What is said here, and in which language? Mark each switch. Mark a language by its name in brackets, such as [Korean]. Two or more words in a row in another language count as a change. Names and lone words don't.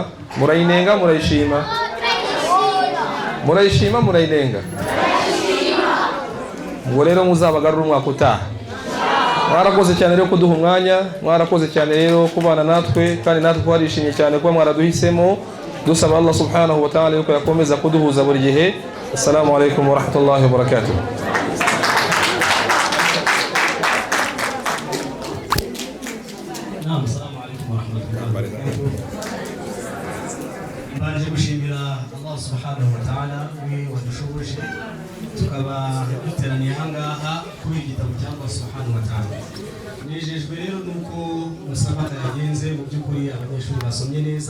[Kinyarwanda] Murayinenga, murayishima? Murayishima, murayinenga? Ubwo rero muzabagarura umwaka utaha. Mwarakoze cyane rero kuduha umwanya, mwarakoze cyane rero kubana natwe, kandi natwe twarishimye cyane kuba mwaraduhisemo. Dusaba Allah [Arabic] سبحانه وتعالى [Kinyarwanda] yuko yakomeza kuduhuza buri gihe. [Arabic] السلام عليكم ورحمة الله وبركاته. نعم، السلام عليكم ورحمة الله وبركاته. [Kinyarwanda] Mbanje gushimira Allah [Arabic] سبحانه وتعالى [Kinyarwanda] we wadushoboje tukaba duteraniye ahangaha kuri igitabo cyangwa [Arabic] سبحانه وتعالى. [Kinyarwanda] Nejejwe rero nuko musabana yagenze, mu by'ukuri abanyeshuri basomye neza.